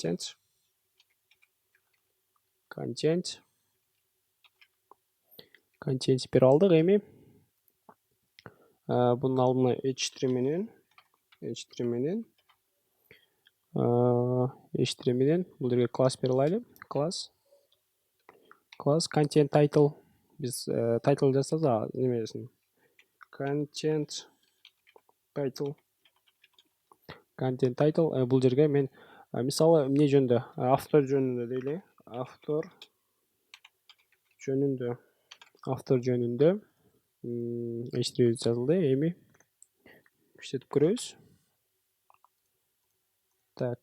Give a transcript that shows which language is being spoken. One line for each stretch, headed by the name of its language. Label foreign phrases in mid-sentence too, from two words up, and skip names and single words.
Kyrgyz: Контент берип алдык эми. Bunun алдына h3 менен бул жерге класс берип алайлы.
English: Класс content title.
Kyrgyz: Биз title жасаса, немесин?
English: Content title.
Kyrgyz: Бул жерге мен мисалы эмне жөнүндө? Автор жөнүндө дейли. Автор жөнүндө h3 жазылды. Эми иштетип көрөбүз. Так.